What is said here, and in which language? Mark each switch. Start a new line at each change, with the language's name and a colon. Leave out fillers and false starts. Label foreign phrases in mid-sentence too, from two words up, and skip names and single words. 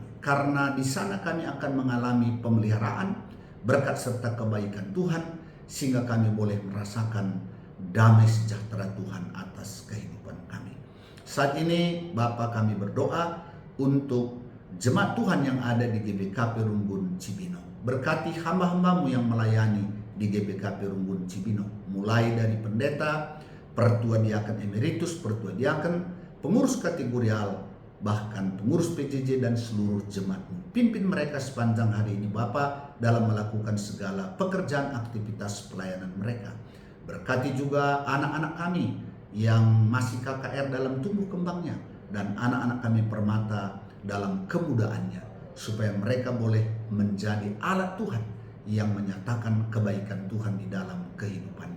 Indonesian: Karena di sana kami akan mengalami pemeliharaan, berkat serta kebaikan Tuhan, sehingga kami boleh merasakan damai sejahtera Tuhan atas kehidupan kami. Saat ini Bapa, kami berdoa untuk jemaat Tuhan yang ada di GBKP Rumbun Cibinong. Berkati hamba-hamba-Mu yang melayani di GBKP Rumbun Cibinong, mulai dari pendeta, pertua diaken emeritus, pertua diaken, pengurus kategorial, bahkan pengurus PJJ dan seluruh jemaat-Mu. Pimpin mereka sepanjang hari ini Bapa dalam melakukan segala pekerjaan aktivitas pelayanan mereka. Berkati juga anak-anak kami yang masih KKR dalam tumbuh kembangnya, dan anak-anak kami permata dalam kemudaannya, supaya mereka boleh menjadi alat Tuhan yang menyatakan kebaikan Tuhan di dalam kehidupannya.